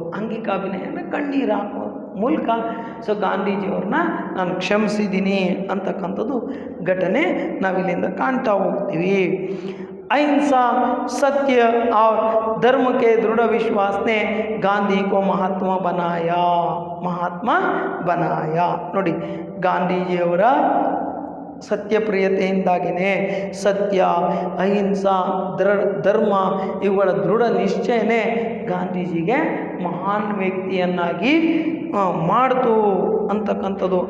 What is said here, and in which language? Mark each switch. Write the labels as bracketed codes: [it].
[kn] ಆಂಗಿಕ ಅಭಿನಯ ಅಂದರೆ ಕಣ್ಣೀರು ಹಾಕೋ ಮೂಲಕ ಸೊ ಗಾಂಧೀಜಿಯವ್ರನ್ನ ನಾನು ಕ್ಷಮಿಸಿದ್ದೀನಿ ಅಂತಕ್ಕಂಥದ್ದು ಘಟನೆ ನಾವಿಲ್ಲಿಂದ ಕಾಣ್ತಾ ಹೋಗ್ತೀವಿ. [hi] अहिंसा, सत्य और धर्म के दृढ़ विश्वास ने गांधी को महात्मा बनाया. [kn] ನೋಡಿ ಗಾಂಧೀಜಿಯವರ ಸತ್ಯಪ್ರಿಯತೆಯಿಂದಾಗಿಯೇ ಸತ್ಯ, ಅಹಿಂಸಾ, ಧರ್ಮ ಇವುಗಳ ದೃಢ ನಿಶ್ಚಯನೇ ಗಾಂಧೀಜಿಗೆ ಮಹಾನ್ ವ್ಯಕ್ತಿಯನ್ನಾಗಿ ಮಾಡ್ತು ಅಂತಕ್ಕಂಥದ್ದು.